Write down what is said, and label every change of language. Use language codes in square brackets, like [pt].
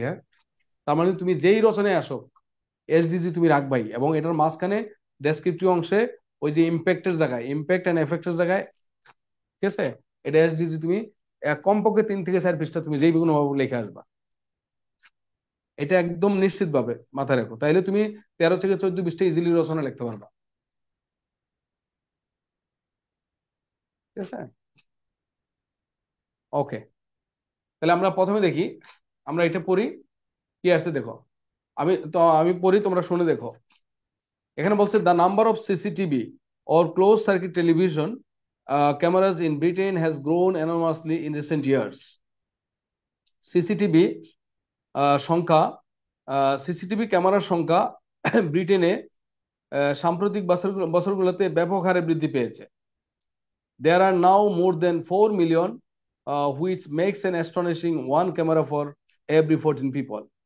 [bn] হ্যাঁ, তার মানে তুমি যেই রচনায় আসো এসডিজি তুমি রাখবাই, এবং এটার মাঝখানে ডেসক্রিপটিভ অংশে ওই যে ইম্প্যাক্টের জায়গায়, ইম্প্যাক্ট এন্ড এফেক্টের জায়গায়, ঠিক আছে, এটা এসডিজি তুমি কমপক্ষে 3 থেকে 4 পৃষ্ঠা তুমি যেই কোনো ভাবে লিখে আসবা, এটা একদম নিশ্চিত ভাবে মাথায় রাখো, তাইলে তুমি 13 থেকে 14 পৃষ্ঠা ইজিলি রচনা লিখতে পারবা। ঠিক আছে? ওকে, তাহলে আমরা প্রথমে দেখি, আমরা এটা পড়ি কি আছে দেখো। আমি পড়ি, তোমরা শুনে দেখো। এখানে বলছে [en] The number of CCTV or closed circuit television cameras in Britain has grown enormously in recent years. [bn] CCTV সংখ্যা, সিসিটিভি ক্যামেরার সংখ্যা ব্রিটেনে সাম্প্রতিক বছরগুলোতে ব্যাপক হারে বৃদ্ধি পেয়েছে। [en] There are now more than 4 million, which makes an astonishing one camera for every 14 people.